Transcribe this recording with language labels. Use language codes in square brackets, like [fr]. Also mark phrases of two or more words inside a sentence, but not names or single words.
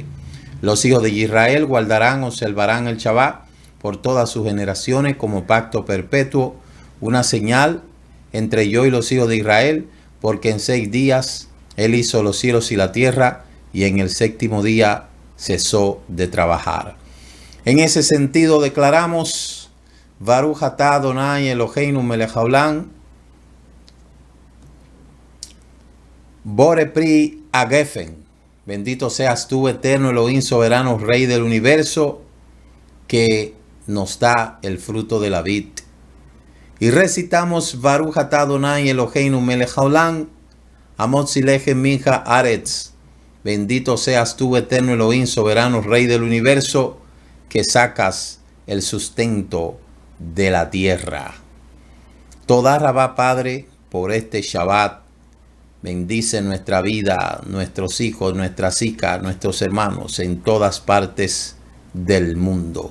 [es] Los hijos de Israel guardarán, observarán el Shabbat por todas sus generaciones como pacto perpetuo, una señal entre yo y los hijos de Israel, porque en 6 días él hizo los cielos y la tierra, y en el séptimo día cesó de trabajar. En ese sentido declaramos, [he] ברוך אתה אדוני אלוהינו מלך העולם בורא פרי הגפן, [es] bendito seas tú, eterno Elohim, soberano, Rey del universo, que nos da el fruto de la vid. Y recitamos [he] ברוך אתה אדוני אלוהינו מלך העולם המוציא לחם מנחה הארץ, [es] bendito seas tú, eterno Elohim, soberano, Rey del universo, que sacas el sustento de la tierra. [he] תודה רבה, [es] Padre, por este Shabbat. Bendice nuestra vida, nuestros hijos, nuestras hijas, nuestros hermanos en todas partes del mundo.